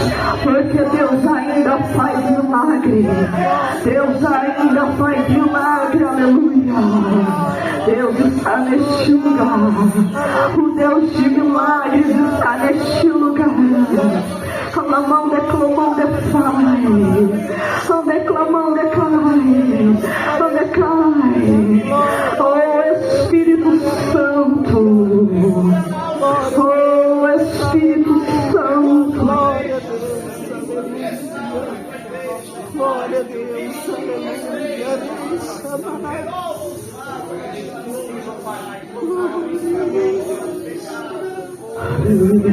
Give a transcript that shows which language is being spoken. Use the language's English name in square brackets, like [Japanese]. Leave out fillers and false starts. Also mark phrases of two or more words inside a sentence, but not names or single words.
[Portuguese] porque Deus ainda faz milagre. Deus ainda faz milagre, aleluia. Deus está neste lugar. O Deus de milagres está neste lugar. Clamão, declamão, declai. Declamão, declai. Declai. Oh Espírito Santo. Oh Espírito Santo. Glória a Deus. Aleluia.